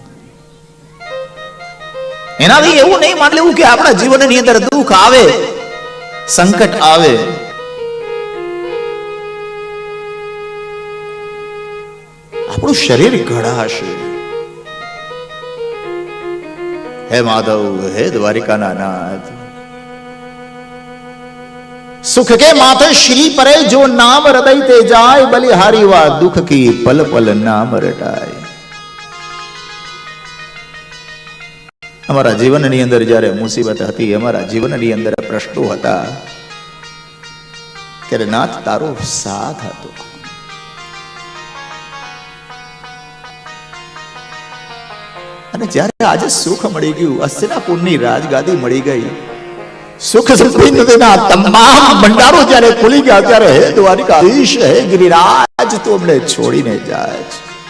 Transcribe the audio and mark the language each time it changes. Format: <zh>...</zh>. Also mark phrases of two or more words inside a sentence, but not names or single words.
<gu>એનાથી એવું નહીં માની લેવું કે આપણા જીવનની અંદર દુઃખ આવે, સંકટ આવે, આપણું શરીર ઘડાશે. હે માધવ, હે દ્વારિકાના નાથ, સુખ</gu> <hi>के माथे श्री परे जो नाम हृदय ते जाय, बलिहारी वा दुख की पल पल नाम रटाय.</hi> <gu>અમારા જીવનની અંદર જ્યારે મુસીબત હતી, અમારા જીવનની અંદર પ્રશ્નો હતા, ત્યારે નાથ તારો સાથ હતો. અને જ્યારે આજે સુખ મળી ગયું, હસ્તિનાપુરની રાજગાદી મળી ગઈ, સુખ સમૃદ્ધિના તમામ ભંડારો જ્યારે ખુલી ગયા, ત્યારે હે દ્વારિકાધીશ, હે ગિરિરાજ, તો અમને છોડીને જાય છે.</gu>